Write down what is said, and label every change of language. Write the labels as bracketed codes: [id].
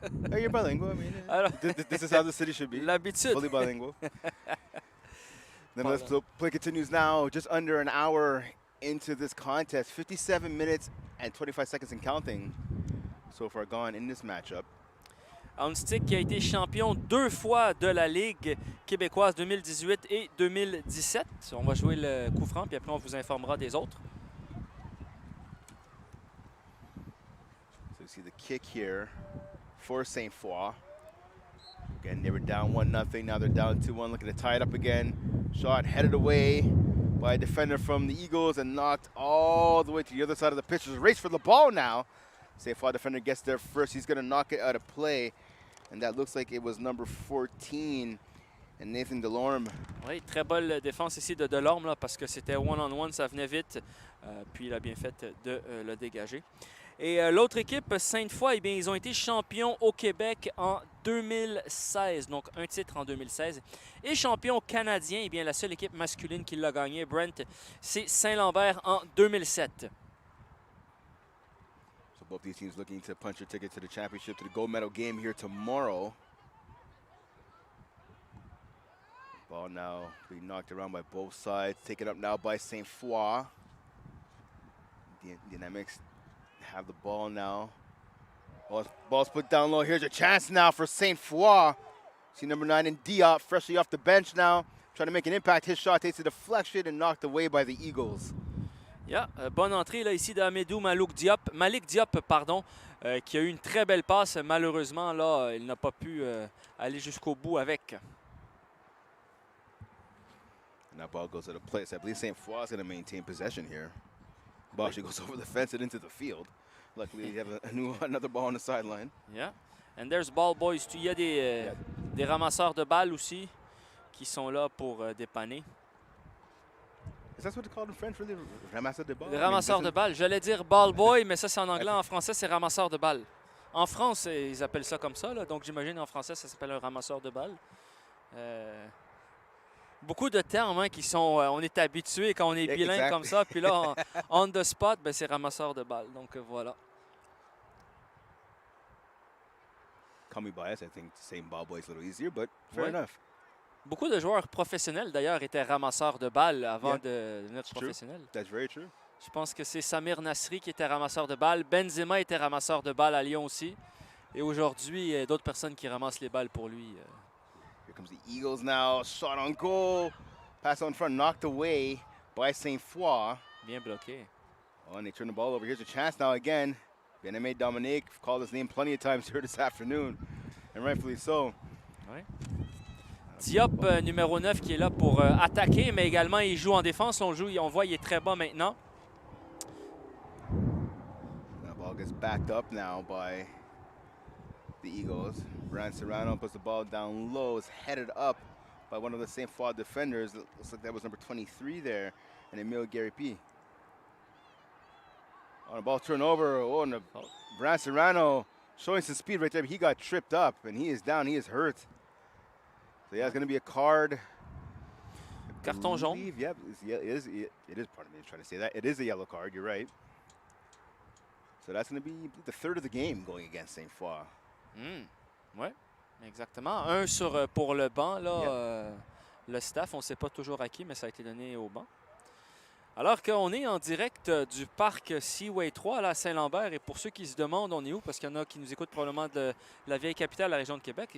[en] Oh, you're bilingual. I mean, this is how the city should be. [fr] L'habitude. [en] Fully bilingual. Then play continues now, just under an hour into this contest. 57 minutes and 25 seconds and counting so far gone in this matchup. [fr] Ahuntsic qui a été champion 2 fois de la Ligue québécoise 2018 et 2017. On va jouer le coup franc, puis après on vous informera des autres. [en] So you see the kick here for Saint Foy. Again, they were down 1-0. Now they're down 2-1. Looking to tie it up again. Shot headed away by a defender from the Eagles and knocked all the way to the other side of the pitch. There's a race for the ball now. Saint Foy defender gets there first. He's going to knock it out of play. And that looks like it was number 14, and Nathan Delorme. [fr] Oui, très bonne défense ici de Delorme, là, parce que c'était [en] one-on-one, [fr] ça venait vite. Puis il a bien fait de le dégager. Et l'autre équipe, Sainte-Foy, eh bien, ils ont été champions au Québec en 2016, donc un titre en 2016. Et champion canadien, eh bien, la seule équipe masculine qui l'a gagné, Brent, c'est Saint-Lambert en 2007. [en] So both these teams looking to punch their ticket to the championship, to the gold medal game here tomorrow. Ball now being knocked around by both sides. Taken up now by Saint Foy. The Dynamics have the ball now. Ball's put down low. Here's a chance now for Saint Foy. See number 9 in Diop, freshly off the bench now. Trying to make an impact. His shot takes a deflection and knocked away by the Eagles. [fr] Yeah, bonne entrée là, ici d'Amadou Malik Diop, pardon, qui a eu une très belle passe. Malheureusement, là, il n'a pas pu aller jusqu'au bout avec. [en] And that ball goes to the place. I believe Saint Foy is going to maintain possession here. Ball actually goes over the fence and into the field. Luckily, they have another ball on the sideline. Yeah, and there's ball boys. [fr] Il y a des ramasseurs de balles aussi qui sont là pour dépanner. [en] Is that what they call in French, really? [fr] Ramasseur de balles? Le ramasseur de balles. J'allais dire [en] ball boy, [fr] mais ça, c'est en anglais. En français, c'est ramasseur de balles. En France, ils appellent ça comme ça. Là. Donc, j'imagine en français, ça s'appelle un ramasseur de balles. Beaucoup de termes hein, qui sont... on est habitué quand on est bilingue comme ça. Puis là, [en] on the spot, [fr] ben, c'est ramasseur de balles. Donc, voilà. [en] Call me biased, I think saying ball boy is a little easier, but fair enough. [fr] Beaucoup de joueurs professionnels, d'ailleurs, étaient ramasseurs de balles avant de devenir professionnels. [en] That's very true. [fr] Je pense que c'est Samir Nasri qui était ramasseur de balles. Benzema était ramasseur de balles à Lyon aussi. Et aujourd'hui, il y a d'autres personnes qui ramassent les balles pour lui. [en] Here comes the Eagles now. Shot on goal. Pass on front, knocked away by Sainte. [fr] Bien bloqué. [en] Oh, and they turn the ball over. Here's a chance now again. Bien-Aimé Dominique called his name plenty of times here this afternoon, and rightfully so. [fr] Ouais. Diop, numéro 9, qui est là pour attaquer, mais également il joue en défense. On voit il est très bas maintenant. [en] The ball gets backed up now by the Eagles. Brand Serrano puts the ball down low. It's headed up by one of the Sainte Foy defenders. It looks like that was number 23 there, and Emile Garipi. On a ball turnover. Oh, and Brand Serrano showing some speed right there. But he got tripped up, and he is down. He is hurt. So yeah, it's going to be a card. [fr] Carton jaune. [en] Yep, it is. Pardon me, I'm trying to say that. It is a yellow card. You're right. So that's going to be the third of the game going against Sainte Foy. [fr] Oui, exactement. Un pour le banc, là, le staff. On ne sait pas toujours à qui, mais ça a été donné au banc. Alors qu'on est en direct du parc Seaway 3 là, à Saint-Lambert. Et pour ceux qui se demandent, on est où? Parce qu'il y en a qui nous écoutent probablement de la vieille capitale, la région de Québec.